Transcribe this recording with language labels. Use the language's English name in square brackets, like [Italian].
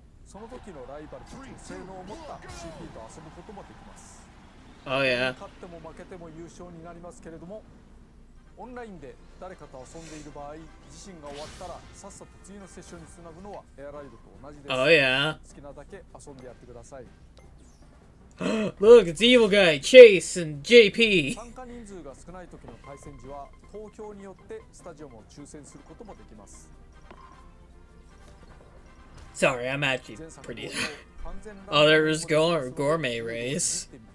[Japanese] その時のライバルたちの性能を持った CP と遊ぶこともできます。 [English] Oh yeah. [Japanese] 勝っても負けても優勝になりますけれども、オンラインで誰かと遊んでいる場合、自身が終わったらさっさと次のセッションにつなぐのはエアライブと同じです。 [English] Oh yeah. [Japanese] 好きなだけ遊んでやってください。 [English] Look, it's evil guy, Chase and JP. [Japanese] 参加人数が少ない時の対戦時は投票によってスタジアムを抽選することもできます。 [English] Sorry, I'm actually pretty. Oh, there was gourmet race.